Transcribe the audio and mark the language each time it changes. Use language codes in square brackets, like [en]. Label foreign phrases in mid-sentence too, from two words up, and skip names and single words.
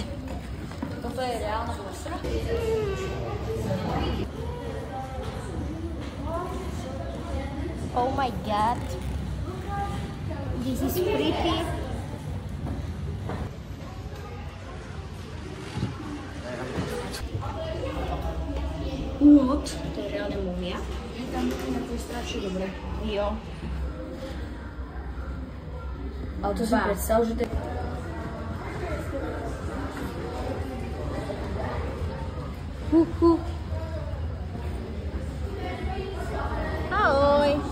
[sk] Toto je reálna plestra? [en] Oh my god. This is pretty. What? [sk] To je reálne mumia. Tam to je strašne dobré. Jo. Ale to si predstav, že to je... Ahoj.